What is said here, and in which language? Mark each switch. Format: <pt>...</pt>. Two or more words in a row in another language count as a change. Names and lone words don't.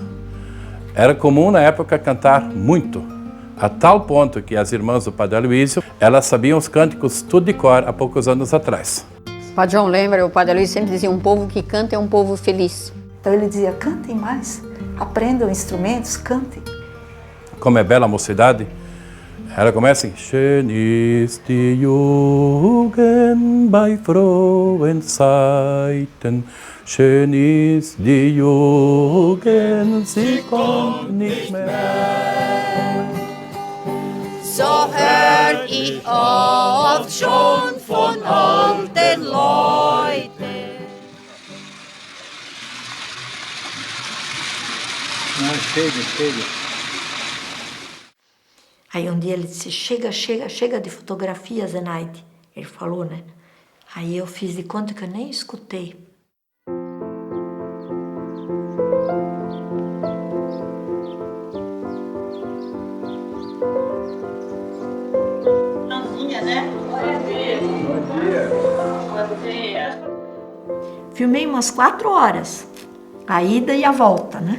<pt>Era comum na época cantar muito, a tal ponto que as irmãs do Padre Aloysio, elas sabiam os cânticos tudo de cor há poucos anos atrás. O Padre João lembra, o Padre Aloysio sempre dizia, um povo que canta é um povo feliz. Então ele dizia, cantem mais, aprendam instrumentos, cantem. Como é bela a mocidade, ela começa assim,</pt> <de>Schön ist die Jugend bei frohen Zeiten, schön ist die Jugend, sie kommt nicht mehr. So hör ich oft schon von alten Leuten.</de> <pt>Chega. Aí um dia ele disse, chega de fotografia, Zenaide. Ele falou, né? Aí eu fiz de conta que eu nem escutei. Filmei umas 4 horas, a ida e a volta, né?</pt>